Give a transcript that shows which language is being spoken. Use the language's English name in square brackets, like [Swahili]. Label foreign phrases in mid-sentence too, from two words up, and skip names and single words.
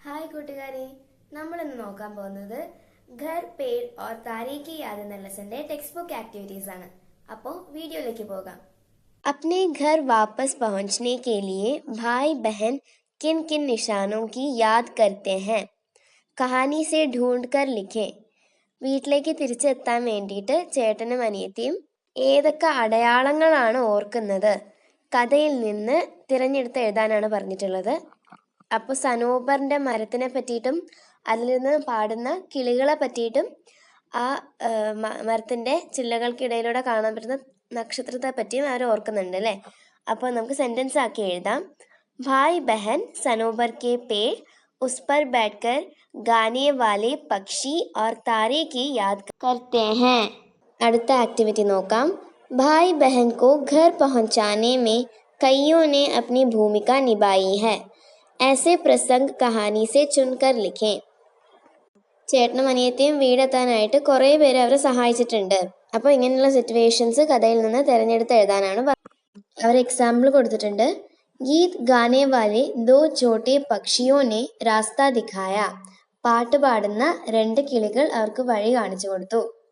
[Malayalam] കൂട്ടുകാരെ, നമ്മൾ ഇന്ന് നോക്കാൻ പോകുന്നത് ഘർ പേड़ और तारे की याद എന്ന ലെസന്റെ ടെക്സ്റ്റ് ബുക്ക് ആക്ടിവിറ്റീസ് ആണ്. അപ്പോൾ വീഡിയോയിലേക്ക് പോകാം. [Hindi] अपने घर वापस पहुंचने के लिए भाई बहन किन किन निशानों की याद करते हैं? कहानी से ढूंढ कर लिखें. [Malayalam] വീട്ടിലേക്ക് തിരിച്ചെത്താൻ വേണ്ടിയിട്ട് ചേട്ടനും അനിയത്തിയും ഏതൊക്കെ അടയാളങ്ങളാണ് ഓർക്കുന്നത്? കഥയിൽ നിന്ന് തിരഞ്ഞെടുത്ത് എഴുതാനാണ് പറഞ്ഞിട്ടുള്ളത്. അപ്പോൾ സനോബറിൻ്റെ മരത്തിനെ പറ്റിയിട്ടും അതിൽ നിന്ന് പാടുന്ന കിളികളെ പറ്റിയിട്ടും ആ മരത്തിൻ്റെ ചില്ലകൾക്കിടയിലൂടെ കാണാൻ പറ്റുന്ന നക്ഷത്രത്തെ പറ്റിയും അവർ ഓർക്കുന്നുണ്ട് അല്ലേ. അപ്പോൾ നമുക്ക് സെൻറ്റൻസ് ആക്കി എഴുതാം. [Hindi] भाई बहन सनोबर के പേड़ उस पर बैठकर गाने वाले पक्षी और तारे की याद करते हैं. [Malayalam] അടുത്ത ആക്ടിവിറ്റി നോക്കാം. [Hindi] भाई बहन को घर पहुंचाने में कईयों ने अपनी भूमिका निभाई है. ऐसे प्रसंग कहानी से चुनकर लिखें. [Malayalam] ചേട്ടനും അനിയത്തിയും വീടെത്താനായിട്ട് കുറേ പേര് അവരെ സഹായിച്ചിട്ടുണ്ട്. അപ്പോൾ ഇങ്ങനെയുള്ള സിറ്റുവേഷൻസ് കഥയിൽ നിന്ന് തിരഞ്ഞെടുത്ത് എഴുതാനാണ് അവർ എക്സാമ്പിൾ കൊടുത്തിട്ടുണ്ട്. [Hindi] गीत गाने वाले दो छोटे पक्षियों ने रास्ता दिखाया. [Malayalam] പാട്ട് പാടുന്ന രണ്ട് കിളികൾ അവർക്ക് വഴി കാണിച്ചു കൊടുത്തു.